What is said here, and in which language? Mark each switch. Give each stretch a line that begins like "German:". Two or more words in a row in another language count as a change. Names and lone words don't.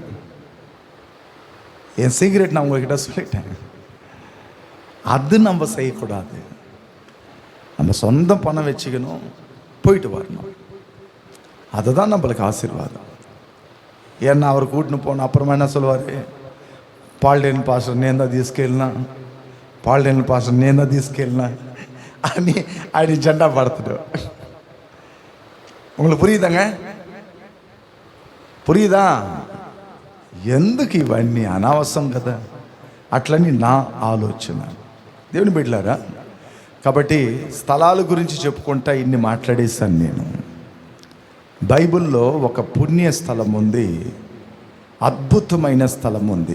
Tamil: என் சீக்ரெட் நான் உங்ககிட்ட சொல்லிட்டேன். அது நம்ம செய்யக்கூடாது. நம்ம சொந்த பணம் வச்சுக்கணும், போயிட்டு வரணும். அதுதான் நம்மளுக்கு ஆசீர்வாதம். ஏன்னா அவர் கூட்டின்னு போன அப்புறமா என்ன சொல்லுவார்,
Telugu: పాల్డేన్ పాస్టర్ నేను తీసుకెళ్ళినా, పాల్డేన్ పాస్టర్ నేను తీసుకెళ్ళినా అని ఆయన జెండా పడతాడు.
Tamil: உங்களுக்கு புரியுதாங்க? పురియుదా?
Telugu: ఎందుకు ఇవన్నీ అనవసరం కదా, అట్లని నా ఆలోచన. దేవుని బిడ్డలారా, కాబట్టి స్థలాల గురించి చెప్పుకుంటా ఇన్ని మాట్లాడేశాను నేను. బైబిల్లో ఒక పుణ్య స్థలం ఉంది, అద్భుతమైన స్థలం ఉంది.